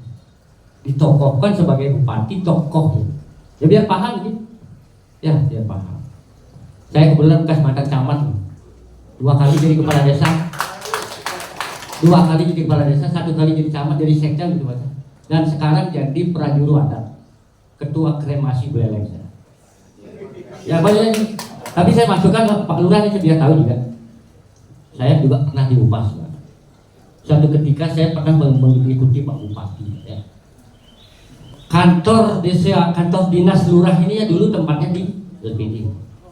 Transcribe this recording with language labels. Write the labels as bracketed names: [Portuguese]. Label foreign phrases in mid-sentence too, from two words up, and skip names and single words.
[Indonesian] Ditokohkan sebagai bupati tokoh. Ya biar paham gitu. Ya biar paham. Saya kebetulan bekas mantan camat, 2 kali jadi kepala desa, 2 kali jadi kepala desa, 1 kali jadi camat, jadi sekda gitu Pak. Dan sekarang jadi prajuru adat, ketua kremasi Beleng saya. Ya banyak, tapi saya masukkan Pak Lurah ini biar tahu juga. Saya juga pernah diupas. Suatu ketika saya pernah mengikuti Pak Bupati. Ya. Kantor desa, kantor dinas lurah ini ya dulu tempatnya di LPD.